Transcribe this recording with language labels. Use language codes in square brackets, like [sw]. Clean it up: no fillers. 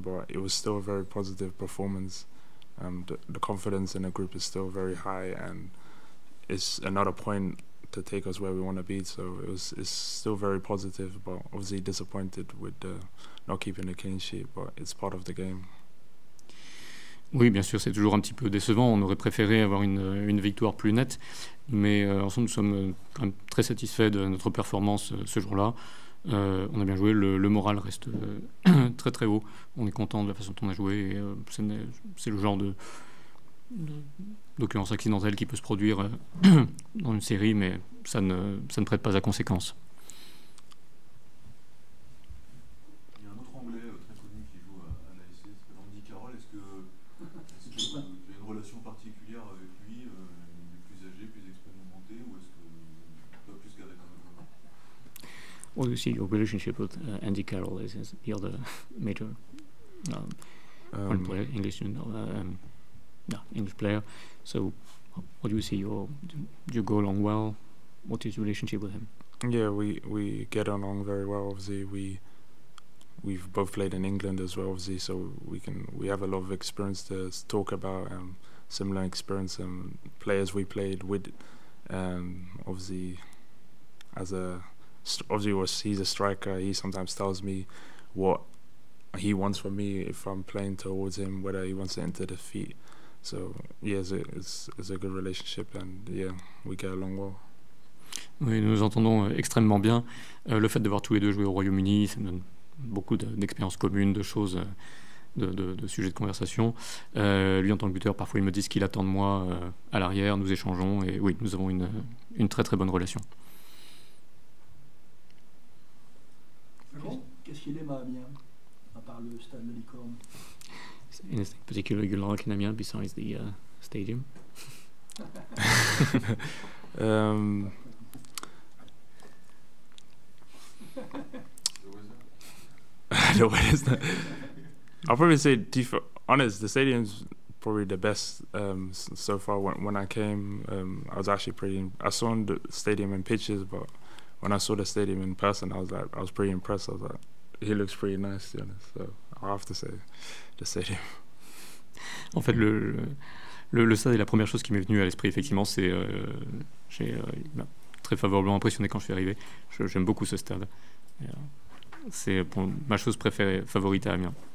[en] But it was still a very positive performance. The confidence in the group is still very high, and it's another point to take us where we want to be. So it's still very positive, but obviously disappointed with not keeping the clean sheet. But it's part of the game. [fr] Oui, bien sûr, c'est toujours un petit peu décevant. On aurait préféré avoir une victoire plus nette, mais ensemble, nous sommes quand même très satisfaits de notre performance ce jour-là. On a bien joué, le moral reste très très haut. On est content de la façon dont on a joué. Et, c'est le genre d'occurrence accidentelle qui peut se produire dans une série, mais ça ne prête pas à conséquence. Il y a un autre Anglais très connu qui joue à l'ASC, c'est Andy Carroll. Est-ce que tu as une relation particulière avec lui, il est plus âgé, plus expérimenté, ou est-ce que pas plus qu'avec un autre joueur? [en] What do you see your relationship with Andy Carroll is the other major foreign player, English player. So, what do you see? Do you go along well? What is your relationship with him? Yeah, we get along very well. Obviously, we've both played in England as well. Obviously, so we have a lot of experience to talk about. Similar experience and players we played with. Obviously, he's a striker. He sometimes tells me what he wants from me if I'm playing towards him, whether he wants to enter the feet. So yeah, it's a good relationship, and yeah, we get along well. [fr] Oui, nous nous entendons extrêmement bien. Le fait d'avoir tous les deux joué au Royaume-Uni, ça nous donne beaucoup d'expériences communes, de choses, de sujets de conversation. Lui, en tant que buteur, parfois il me dit ce qu'il attend de moi à l'arrière, nous échangeons, et oui, nous avons une très très bonne relation. Qu'est-ce qu'il aime à Amiens, à part le stade de la Licorne? [en] Anything particular you like in Amiens besides the stadium? The weather's not. I'll probably say, to be honest, the stadium's probably the best so far. When I came, I was actually I saw the stadium in pictures, but when I saw the stadium in person, I was pretty impressed. I was like, he looks pretty nice, to be honest. So I'll have to say the stadium. [fr] En fait, le stade est la première chose qui m'est venue à l'esprit, effectivement. Il m'a très favorablement impressionné quand je suis arrivé. J'aime beaucoup ce stade. C'est ma chose préférée, favorite à Amiens.